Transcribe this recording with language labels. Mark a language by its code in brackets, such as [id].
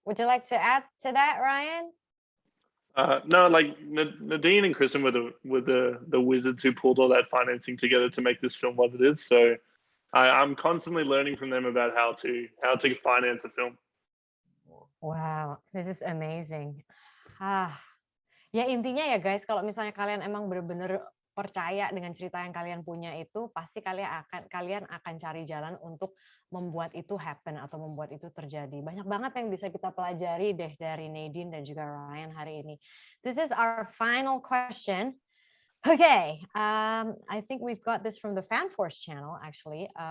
[en] Would you like to add to that, Ryan? No, like Nadine and Kristen were the wizards who pulled all that financing together to make this film what it is. So I'm constantly learning from them about how to finance a film. Wow, this is amazing. [id] Ya intinya ya guys, kalau misalnya kalian emang bener-bener percaya dengan cerita yang kalian punya itu, pasti kalian akan cari jalan untuk membuat itu happen atau membuat itu terjadi. Banyak banget yang bisa kita pelajari deh dari Nadine dan juga Ryan hari ini. [en] This is our final question. Okay, I think we've got this from the FanForce channel actually.